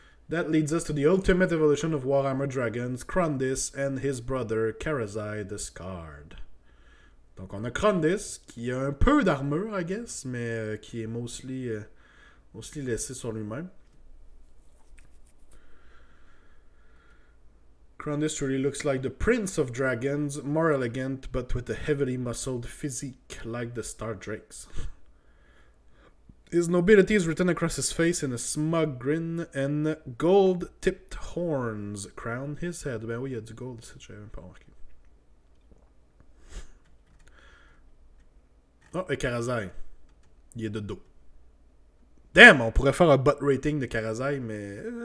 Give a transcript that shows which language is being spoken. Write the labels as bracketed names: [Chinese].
[English] That leads us to the ultimate evolution of Warhammer Dragons, Krondys and his brother Karazai the Scarred. [French] Donc on a Krondys, qui a un peu d'armure, [English] I guess, [French] mais qui est mostly laissé sur lui-même. [English] Krondys really looks like the Prince of Dragons, more elegant, but with a heavily muscled physique, like the Star Drakes. His nobility is written across his face in a smug grin, and gold-tipped horns crown his head. [French] Ben oui, il y a du gold ici, j'avais même pas remarqué. Oh, et Karazai. Il est de dos. Damn, on pourrait faire un butt rating de Karazai, mais...